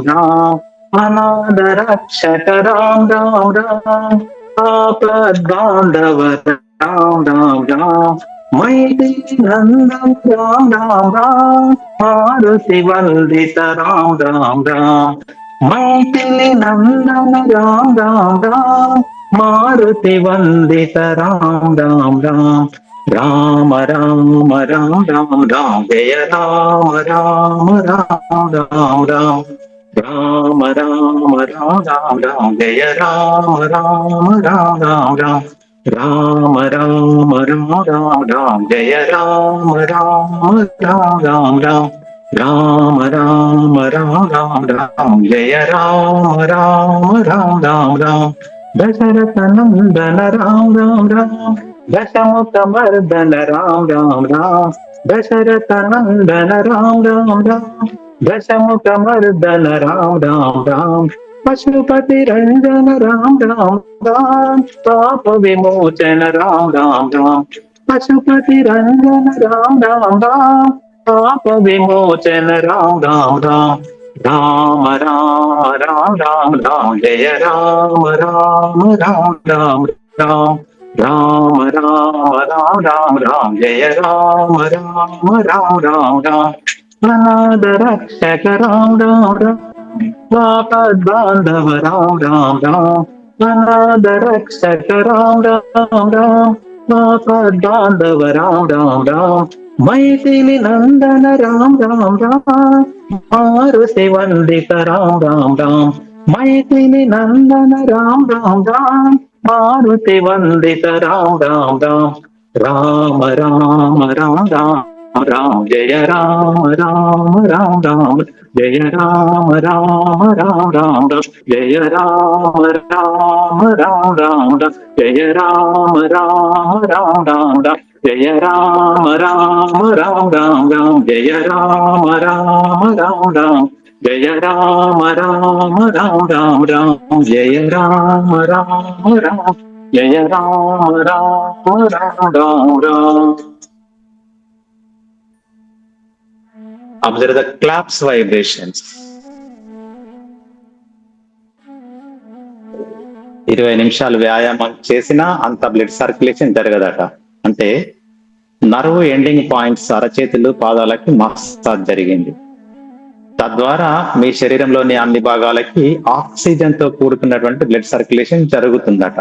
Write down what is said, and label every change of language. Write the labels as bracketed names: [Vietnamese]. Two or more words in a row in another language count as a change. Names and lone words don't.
[Sanskrit] రామ అనాథ రక్షక రామ రామ రామ ఆపద్బాంధవ రామ రామ రామ మైథిలి నందన రామ రామ రామ మారుతి వందిత రామ రామ రామ మైథిలి నందన రామ రామ రామ మారుతి వందిత రామ రామ రామ రామ రామ రామ రామ రామ జయ రామ రామ రామ రామ రామ రామ రామ రామ రామ రామ జయ రామ రామ రామ రామ రామ రామ రామ రామ రామ జయ రామ రామ రామ రామ రామ రామ రామ రామ రామ జయ రామ రామ రామ రామ రామ దశరథ నందన రామ రామ రామ దశముఖ మర్దన రామ రామ రామ దశరథ నందన రామ రామ రామ దశముఖ మర్దన రామ రామ రామ పశుపతి రంజన రామ రామ రామ పాప విమోచన రామ రామ రామ పశుపతి రంజన రామ రామ రామ పాప విమోచన రామ రామ రామ రామ రామ రామ రామ జయ రామ రామ రామ రామ రామ రామ రామ రామ రామ రామ జయ రామ రామ రామ రామ రామ అనాథ రక్షక రామ రామ రామ ఆపద్బాంధవ రామ రామ రామ అనాథ రక్షక రామ రామ రామ ఆపద్బాంధవ రామ రామ రామ మైథిలి నందన రామ రామ రామ మారుతి వందిత రామ రామ రామ మైథిలి నందన రామ రామ రామ మారుతి వందిత రామ రామ రామ రామ రామ రామ రామ జయ రామ రామ రామ రామ జయ రామ రామ రామ రామ జయ రామ రామ రామ రామ జయ రామ రామ రామ రామ జయ రామ రామ రామ రామ జయ రామ రామ రామ రామ జయ రామ రామ రామ రామ జయ రామ రామ రామ జయ రామ రామ రామ. [English] Observe the claps vibrations. [Telugu] 20 నిమిషాలు వ్యాయామం చేసినా అంత [English] blood circulation [Telugu] జరగదట. అంటే [English] nerve ending points [Telugu] అరచేతులు పాదాలకి మసాజ్ జరిగింది. తద్వారా మీ శరీరంలోని అన్ని భాగాలకి ఆక్సిజన్ తో కూడుకున్నటువంటి [English] blood circulation [Telugu] జరుగుతుందట.